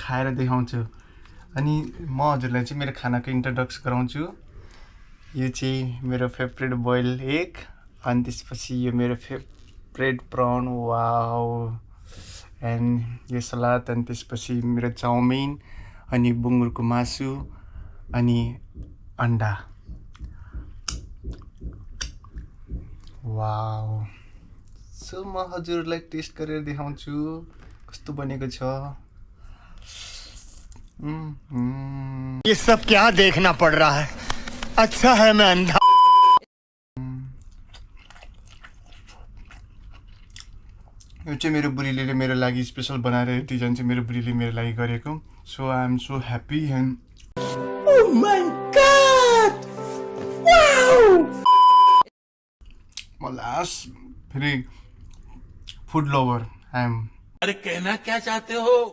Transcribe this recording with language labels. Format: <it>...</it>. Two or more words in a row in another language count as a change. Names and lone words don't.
<ne>खाएर देखाउँछु अनि म हजुरलाई चाहिँ मेरो खानाको इन्ट्रोडक्सन गराउँछु यो चाहिँ मेरो</ne> <en>favourite boil egg</en> <ne>अनि त्यसपछि यो मेरो</ne> <en>favourite prawn wow and</en> <ne>यो सलाद अनि त्यसपछि मेरो चाउमिन अनि बुङ्गुरको मासु अनि अन्डा</ne> <en>wow so</en> <ne>म हजुरलाई टेस्ट गरेर देखाउँछु कस्तो बनेको छ</ne> <hi>ये सब क्या देखना पड़ रहा है अच्छा है मैं अंधा</hi> <ne>यो चाहिँ मेरो बुढीले मेरो लागि स्पेशल बनाएर डिजाइन चाहिँ मेरो बुढीले मेरो लागि गरेको</ne> <en>so I am so happy and oh my god wow म लास्ट फेरि food lover I am</en> <hi>अरे कहना क्या चाहते हो</hi>